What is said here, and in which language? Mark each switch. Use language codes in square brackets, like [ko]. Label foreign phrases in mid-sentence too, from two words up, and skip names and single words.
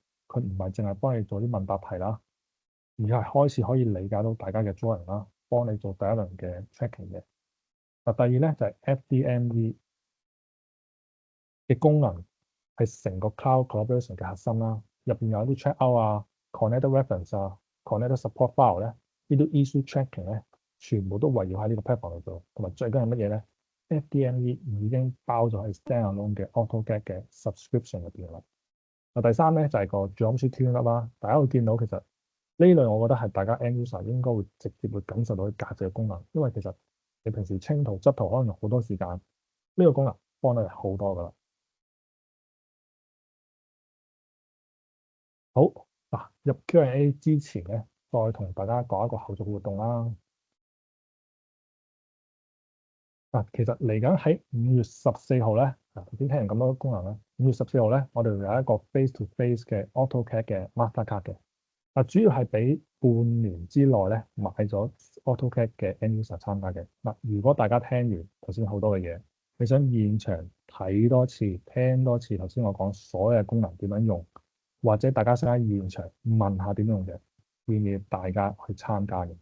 [yue] 佢唔係淨係幫你做啲問答題啦，而係開始可以理解到大家嘅 drawing 啦，幫你做第一輪嘅 tracking 嘅。嗱，第二咧就係 FDME 嘅功能係成個 [en] cloud collaboration [yue] 嘅核心啦，入邊有啲 checkout 啊、 [en] connected reference [yue] 啊、 [en] connected support file [yue] 咧，呢啲 [en] issue tracking [yue] 咧，全部都圍繞喺呢個 platform 度做。同埋最緊係乜嘢咧？FDME 已經包咗喺 standalone 嘅 AutoCAD 嘅 subscription 入邊啦。嗱，第三咧就係個 Geometry Tuner 啦。大家會見到其實呢類我覺得係大家 [en] end user [yue] 應該會直接會感受到佢價值嘅功能，因為其實你平時清圖執圖可能用好多時間，呢個功能幫到你好多噶啦。好，嗱，入 Q&A 之前咧，再同大家講一個後續活動啦。嗱，其實嚟緊喺5月14號咧，頭先聽完咁多功能咧，5月14號咧，我哋有一個 [en] face to face [yue] 嘅 AutoCAD 嘅 Mastercard 嘅。嗱，主要係俾半年之內咧買咗 AutoCAD 嘅 [en] end user [yue] 參加嘅。嗱，如果大家聽完頭先好多嘅嘢，你想現場睇多次、聽多次頭先我講所有嘅功能點樣用，或者大家想喺現場問下點用嘅，建議大家去參加嘅。